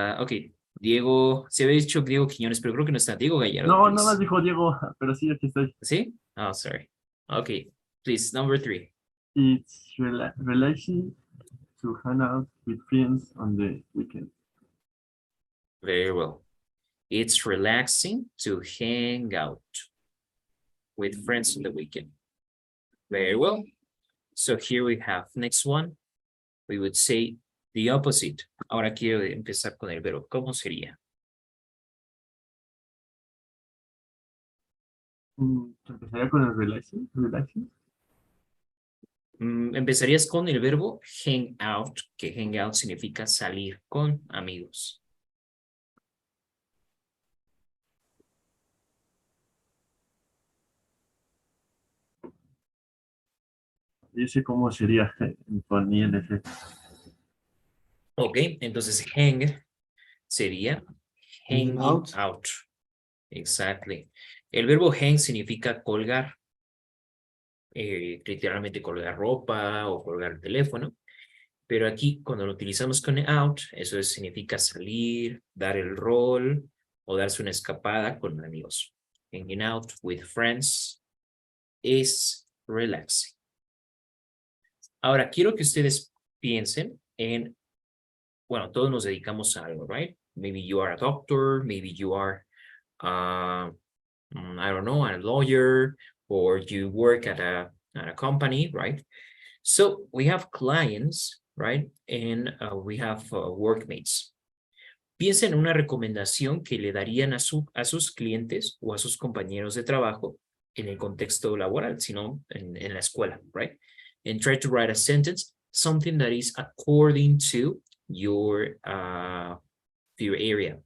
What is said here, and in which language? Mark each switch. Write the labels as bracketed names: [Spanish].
[Spanish] Okay, Diego, se había dicho Diego Quiñones, pero creo que no está. Diego Gallardo, No, [English] please. [Spanish] no más dijo Diego, pero sí, aquí estoy. [English] ¿Sí? Oh, sorry. Okay, please, number 3. It's relation to hang out with friends on the weekend. Very well. It's relaxing to hang out with friends on the weekend. Very well. So here we have next one. We would say the opposite. [Spanish] Ahora quiero empezar con el verbo. ¿Cómo sería? Empezaría con el relation. Empezarías con el verbo hang out, que hang out significa salir con amigos. Yo sé cómo sería con ING. Ok, entonces hang sería hanging out. [English] Exactly. [Spanish] El verbo hang significa colgar. Literalmente colgar ropa o colgar el teléfono. Pero aquí cuando lo utilizamos con out, eso significa salir, dar el rol o darse una escapada con amigos. [English] Hanging out with friends is relaxing. [Spanish] Ahora, quiero que ustedes piensen en, bueno, todos nos dedicamos a algo, right? [English] Maybe you are a doctor, maybe you are, I don't know, a lawyer, or you work at a company, right? So we have clients, right? And we have workmates. [Spanish] Piensen en una recomendación que le darían a sus clientes o a sus compañeros de trabajo en el contexto laboral, sino en la escuela, right? [English] And try to write a sentence, something that is according to your area.